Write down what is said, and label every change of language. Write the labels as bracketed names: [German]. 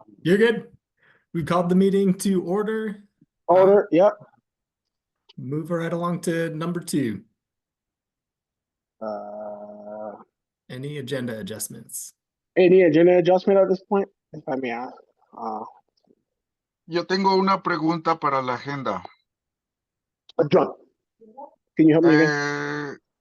[English] you're good. We called the meeting to order. order. Yep. Move right along to number 2. Uh, Any agenda adjustments? any agenda adjustment at this point, if I may ask? [Spanish] Yo tengo una pregunta para la agenda. [English] John, can you help me again?